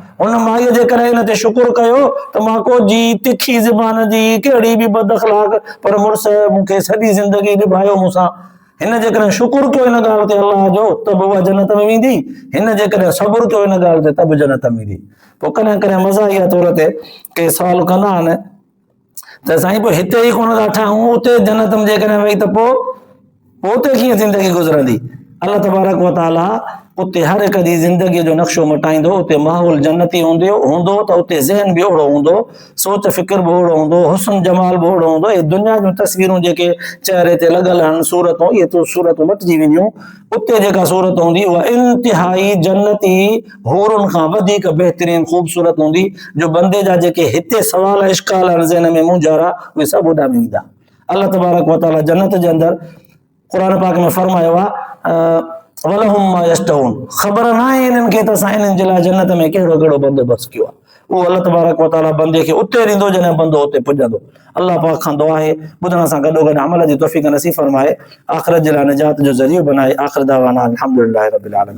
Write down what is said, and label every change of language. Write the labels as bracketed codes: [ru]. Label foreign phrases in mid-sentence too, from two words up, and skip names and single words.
[sd] हुन माईअ जे करे हिन ते शुक्र कयो त मां को जी तिखी ज़बान जी कहिड़ी बि बद अख़लाक पर मुड़ुस मूंखे सॼी ज़िंदगी निभायो मूंसां, हिन जे करे शुक्र कयो हिन ॻाल्हि ते अल्लाह जो त बि उहा जन्नत में वेंदी, हिन जे करे सब्र कयो हिन ॻाल्हि ते त बि जन्नत में वेंदी। पोइ कॾहिं कॾहिं मज़ाक़िया तौर ते के सवाल कंदा आहिनि त साईं पोइ हिते ई कोन था ठाहियूं, उते जन्नत में जेकॾहिं वई त पोइ उते कीअं ज़िंदगी गुज़रंदी। [ar] الله تبارك وتعالى [sd] उते हर हिक जी ज़िंदगीअ जो नक्शो मटाईंदो, उते माहौल जन्नती हूंदो त उते ज़हन बि ओहिड़ो हूंदो, सोच फिक्र बि ओहिड़ो हूंदो, हुस्न जमाल बि ओहिड़ो हूंदो। ऐं दुनिया जूं तस्वीरूं जेके चहिरे ते लॻल आहिनि सूरतूं, इहे तो सूरतूं मटिजी वेंदियूं, उते जेका सूरत हूंदी उहा इंतिहाई जन्नती हूरुनि खां वधीक बहितरीन ख़ूबसूरत हूंदी, जो बंदे जा जेके हिते सवाल इश्काल आहिनि ज़हन में मुंझारा उहे सभु उॾामी वेंदा। [ar] الله تبارك وتعالى [sd] जन्नत जे अंदरि क़ुरान पाक में फरमायो आहे [ar] ولهم ما يشتهون, [sd] ख़बर न आहे इन्हनि खे त असां इन्हनि जे लाइ जन्नत में कहिड़ो कहिड़ो बंदोबस्त कयो आहे। उहो [ar] الله تبارك وتعالى [sd] बंदे खे उते ॾींदो जॾहिं बंदो उते पुॼंदो। अल्लाह पाक खां दुआ आहे ॿुधण सां गॾोगॾु अमल जी तौफ़ीक़ नसीब फरमाए, आख़िरत जे लाइ निजात जो ज़रियो बनाए। [ar] آخر دعوانا الحمد لله رب العالمين.